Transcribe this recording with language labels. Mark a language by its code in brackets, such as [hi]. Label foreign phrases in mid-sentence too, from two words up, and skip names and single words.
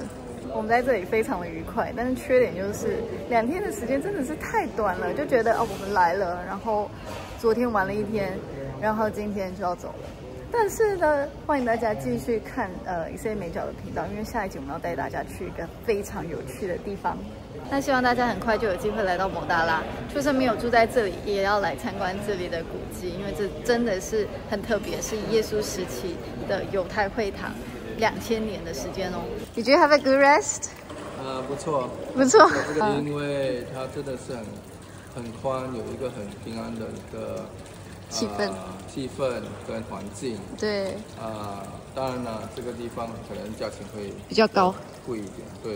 [zh] 我們在這裡非常的愉快，但是缺點就是2天的時間真的是太短了，就覺得我們來了，然後昨天玩了1天，然後今天就要走了。但是呢，歡迎大家繼續看以色列美角的頻道，因為下一集我們要帶大家去一個非常有趣的地方。那希望大家很快就有機會來到抹大拉，就算沒有住在這裡，也要來參觀這裡的古蹟，因為這真的是很特別，是耶穌時期的猶太會堂，2000年的時間哦。 [en] Did you have a good rest？ [zh] 不錯，不錯。這個因為它真的是很寬，有一個很平安的一個气氛跟環境。對。當然了，這個地方可能價錢會比較高，貴一點。對。